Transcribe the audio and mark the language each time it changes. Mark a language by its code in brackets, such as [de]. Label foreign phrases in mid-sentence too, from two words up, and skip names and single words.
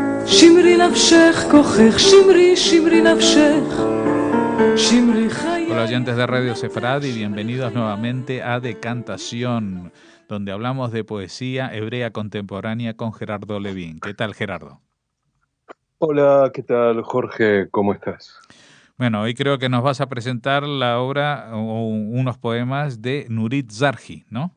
[he] שמרי נפשך כוחך, שמרי, שמרי נפשך, שמרי חיי. [es] Hola oyentes de Radio Sefarad y bienvenidos nuevamente a Decantación, donde hablamos de poesía hebrea contemporánea con Gerardo Levín. ¿Qué tal, Gerardo? Hola, ¿qué tal, Jorge? ¿Cómo estás? Bueno, hoy creo que nos vas a presentar la obra o unos poemas de Nurit Zarji, ¿no?